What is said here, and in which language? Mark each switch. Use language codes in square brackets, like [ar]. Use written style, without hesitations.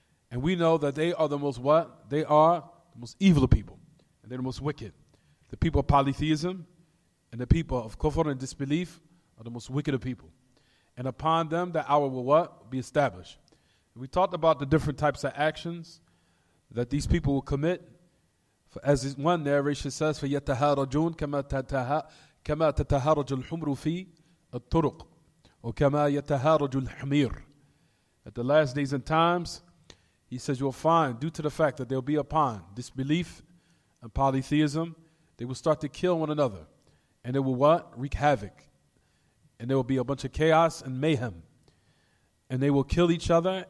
[en] And we know that they are the most what? They are the most evil of people, and they're the most wicked. The people of polytheism and the people of kufr and disbelief are the most wicked of people. And upon them the hour will what? Be established. We talked about the different types of actions that these people will commit. As one narration says, [ar] فَيَتَهَارَجُونَ كَمَا تَتَهَارَجُ الْحُمْرُ فِي الطُّرُقِ وَكَمَا يَتَهَارَجُ الْحَمِيرُ. [en] At the last days and times, he says you'll find, due to the fact that they'll be upon disbelief and polytheism, they will start to kill one another. And they will what? Wreak havoc. And there will be a bunch of chaos and mayhem. And they will kill each other.